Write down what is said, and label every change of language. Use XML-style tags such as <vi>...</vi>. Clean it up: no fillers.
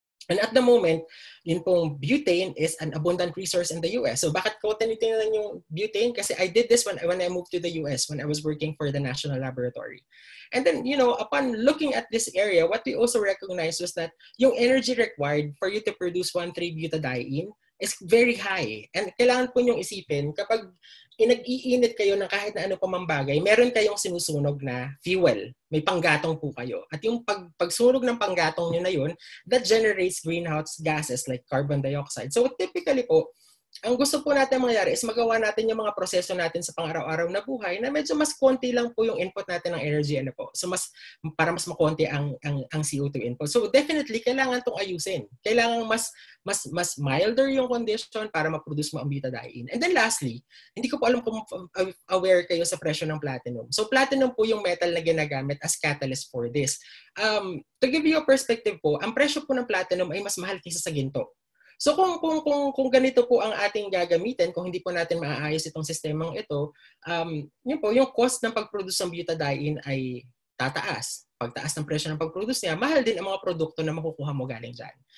<en>And at the moment, yun pong butane is an abundant resource in the US.</en> <tl>So bakit ko tinitingnan yung butane?</tl> <en>Kasi I did this when I moved to the US, when I was working for the National Laboratory. And then, upon looking at this area, what we also recognized was that yung energy required for you to produce 1,3-butadiene is very high.</en> <tl>And kailangan po niyong isipin, kapag nag-iinit kayo ng kahit na ano pa mang bagay, meron kayong sinusunog na fuel. May panggatong po kayo. At yung pagsunog ng panggatong nyo na yun,</tl> <en>that generates greenhouse gases like carbon dioxide.</en> <tl>So typically po, ang gusto po natin mangyari is magawa natin yung mga proseso natin sa pang-araw-araw na buhay na medyo mas konti lang po yung input natin ng energy po. So para mas makonti ang CO2 input. So definitely kailangan tong ayusin. Kailangan mas milder yung condition para ma-produce mo ang butadiene.</tl> <en>And then lastly,</en> <tl>hindi ko po alam kung aware kayo sa presyo ng platinum. So platinum po yung metal na ginagamit as catalyst for this.</tl> <en>To give you a perspective</en> <tl>po, ang presyo po ng platinum ay mas mahal kaysa sa ginto. So kung ganito po ang ating gagamitin, kung hindi po natin maaayos itong sistemang ito, yung cost ng pag-produce ng butadiene ay tataas. Pagtaas ng presyo ng pag-produce niya, mahal din ang mga produkto na makukuha mo galing dyan.</tl>